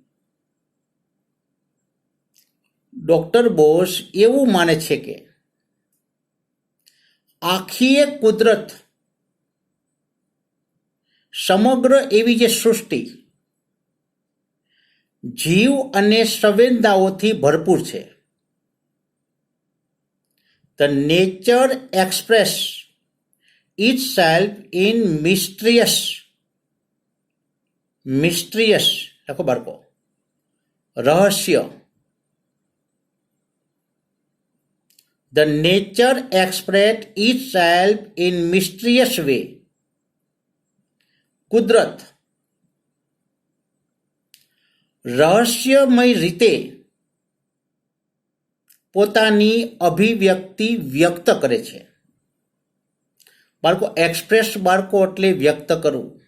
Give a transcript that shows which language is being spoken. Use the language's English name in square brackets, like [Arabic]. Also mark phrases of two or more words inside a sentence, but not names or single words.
[Gujarati] ડોક્ટર બોસ એવું માને છે કે આખી કુદરત, સમગ્ર એવી જે સૃષ્ટિ જીવ અને સંવેદનાઓથી ભરપૂર છે. [English] The nature express itself in mysterious [Gujarati] લખો બાળકો, રહસ્ય. [English] The nature express itself in mysterious way. [Gujarati] કુદરત રહસ્યમય રીતે પોતાની અભિવ્યક્તિ વ્યક્ત કરે છે. બાળકો એક્સપ્રેસ બાળકો એટલે વ્યક્ત કરવું.